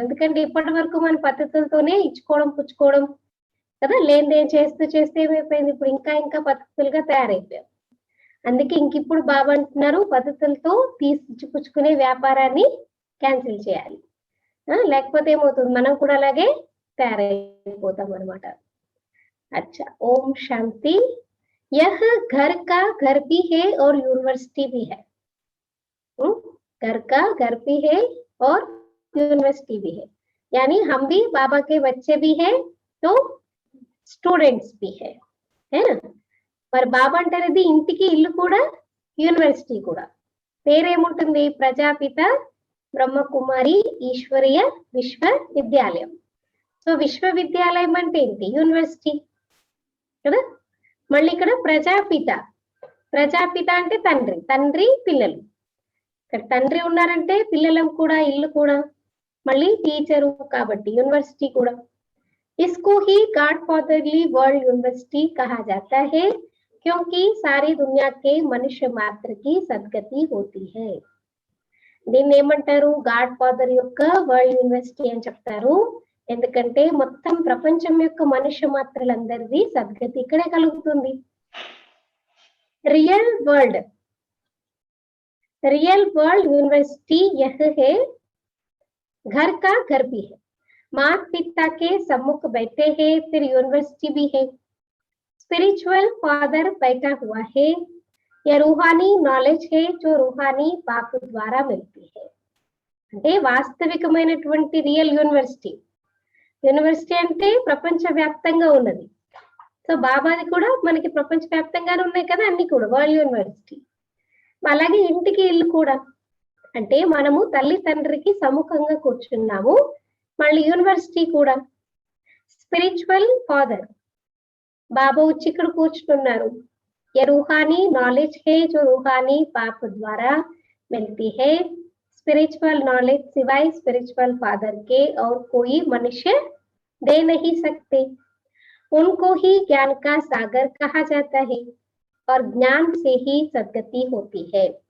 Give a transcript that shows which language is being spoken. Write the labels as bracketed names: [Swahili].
[Telugu] ఎందుకంటే ఇప్పటి వరకు మన పద్ధతులతోనే ఇచ్చుకోవడం పుచ్చుకోవడం కదా, లేనిదేం చేస్తూ ఏమైపోయింది, ఇప్పుడు ఇంకా పద్ధతులుగా తయారైపోయాం. అందుకే ఇంకిప్పుడు బాబా అంటున్నారు, పద్ధతులతో పుచ్చుకునే వ్యాపారాన్ని క్యాన్సిల్ చేయాలి. లేకపోతే ఏమవుతుంది, మనం కూడా అలాగే తయారైపోతాం అనమాట. [Hindi] अच्छा, ओम शांति। यह घर का घर भी है और यूनिवर्सिटी भी है. घर का घर भी है और यूनिवर्सिटी भी है, यानी हम भी बाबा के बच्चे भी हैं तो स्टूडेंट्स भी है ना. [Telugu] మరి బాబా అంటారు ఇంటికి ఇల్లు కూడా యూనివర్సిటీ కూడా. పేరేముంటుంది? ప్రజాపిత బ్రహ్మకుమారి ఈశ్వరీయ విశ్వవిద్యాలయం. సో విశ్వవిద్యాలయం అంటే ఏంటి? యూనివర్సిటీ కదా. మళ్ళీ ఇక్కడ ప్రజాపిత, ప్రజాపిత అంటే తండ్రి, తండ్రి పిల్లలు. ఇక్కడ తండ్రి ఉన్నారంటే పిల్లలం కూడా, ఇల్లు కూడా. మళ్ళీ టీచరు కాబట్టి యూనివర్సిటీ కూడా. [Hindi] इसको ही गॉडफादरली वर्ल्ड यूनिवर्सिटी कहा जाता है क्योंकि सारी दुनिया के मनुष्य मात्र की सद्गति होती है. [Telugu] దీన్ని ఏమంటారు? గాడ్ ఫాదర్ యొక్క వరల్డ్ యూనివర్సిటీ అని చెప్తారు. ఎందుకంటే మొత్తం ప్రపంచం యొక్క మనుష్య మాత్రలందరిది సద్గతి ఇక్కడే కలుగుతుంది. [Hindi] रियल वर्ल्ड यूनिवर्सिटी यह है, घर का घर भी है, माता पिता के सम्मुख बैठे हैं, फिर यूनिवर्सिटी भी है, स्पिरिचुअल फादर बैठा हुआ है, यह रूहानी नॉलेज है जो रूहानी बाप द्वारा मिलती है. [Telugu] అంటే వాస్తవికమైనటువంటి రియల్ యూనివర్సిటీ. యూనివర్సిటీ అంటే ప్రపంచవ్యాప్తంగా ఉన్నది. సో బాబాది కూడా మనకి ప్రపంచవ్యాప్తంగానే ఉన్నాయి కదా అన్ని కూడా, వరల్డ్ యూనివర్సిటీ. అలాగే ఇంటికి ఇల్లు కూడా, అంటే మనము తల్లి తండ్రికి సముఖంగా కూర్చున్నాము. మళ్ళీ యూనివర్సిటీ కూడా. స్పిరిచువల్ ఫాదర్, బాబా వచ్చి ఇక్కడ కూర్చున్నారు. [Hindi] ये रूहानी नॉलेज है जो रूहानी बाप द्वारा मिलती है. स्पिरिचुअल नॉलेज सिवाय स्पिरिचुअल फादर के और कोई मनुष्य दे नहीं सकते. उनको ही ज्ञान का सागर कहा जाता है और ज्ञान से ही सद्गति होती है.